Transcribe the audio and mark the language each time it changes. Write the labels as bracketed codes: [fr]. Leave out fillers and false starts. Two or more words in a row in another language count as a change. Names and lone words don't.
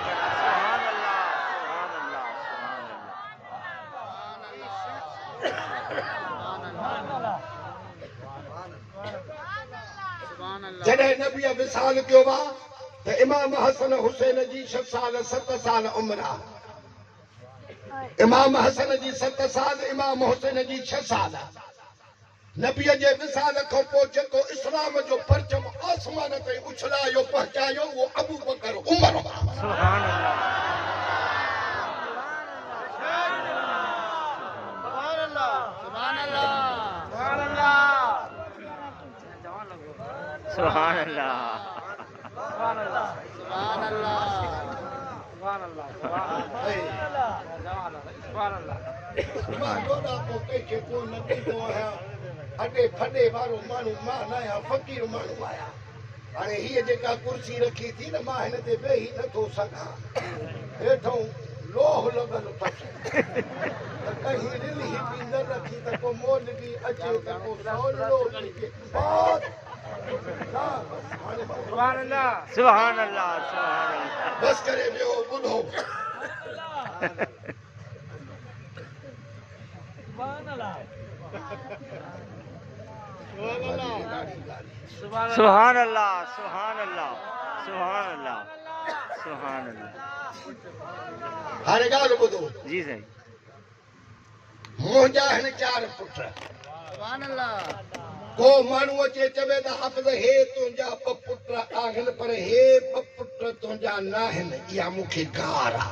[sd] जॾहिं नबीअ विसाल कयो आहे त इमाम हसन हुसैन जी 6 साल 7 साल उम्र आहे इमाम हसन जी 7 साल इमाम हुसैन जी 6 साल नबीअ जे विसाल खां पोइ जेको इस्लाम जो परचम आसमान ते उछलायो पहुचायो वो अबू बकर उमर हुआ। [ar] سبحان الله सुभान सुभान अल्लाह अल्लाह سبحان الله [sd] मां डोडा को कंहिंखे को न ॾींदो आहियां अॾे फॾे वारो माण्हू मां न आहियां फ़क़ीर माण्हू आहियां। हाणे हीअ जेका कुर्सी रखी थी न मां हिन ते वेही नथो सघां हेठों लोह लॻल अथसि त कहीं रिली बि न रखी त को मोल बि अचे त को सवलो बि थिए। [ar] سبحان الله سبحان الله سبحان الله [sd] बस करे वियो ॿुधो [ar] سبحان الله سبحان الله سبحان الله سبحان الله. [sd] हाणे ॻाल्हि ॿुधो जी साईं मुंहिंजा आहिनि 4 पुट। [ar] سبحان الله [sd] को माण्हू अचे चवे त हाफ़िज़ हे तुंहिंजा 2 पुट आहिनि पर हे 2 पुट तुंहिंजा न आहिनि इहा मूंखे गार आहे।